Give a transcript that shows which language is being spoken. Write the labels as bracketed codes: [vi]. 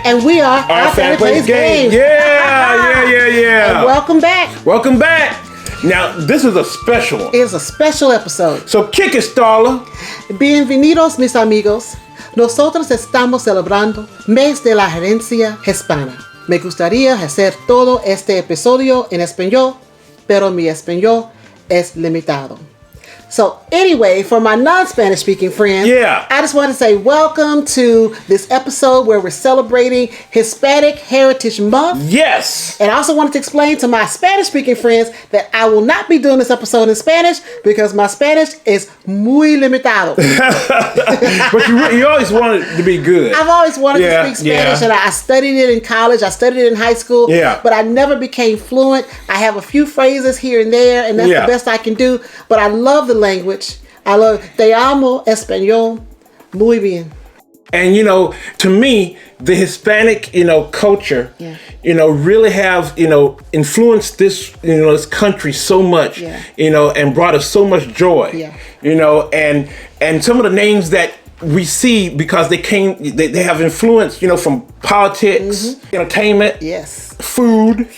[en] And we are Our Family Plays Games. Yeah. And welcome back. Welcome back. Now, this is a special one. It's a special episode. So kick it, Starla. [es] Bienvenidos, mis amigos. Nosotros estamos celebrando Mes de la Herencia Hispana. Me gustaría hacer todo este episodio en español, pero mi español es limitado. [en] So anyway, for my non-Spanish speaking friends, I just want to say welcome to this episode where we're celebrating Hispanic Heritage Month. Yes. And I also wanted to explain to my Spanish speaking friends that I will not be doing this episode in Spanish because my Spanish is [es] muy limitado. [en] But you always wanted it to be good. I've always wanted to speak Spanish, and I studied it in college. I studied it in high school. But I never became fluent. I have a few phrases here and there, and that's the best I can do. But I love the language. I love [es] Te amo español muy bien. [en] And to me, the Hispanic, culture, really have, influenced this, this country so much, and brought us so much joy, and some of the names that we see because they have influence, from politics, entertainment, food.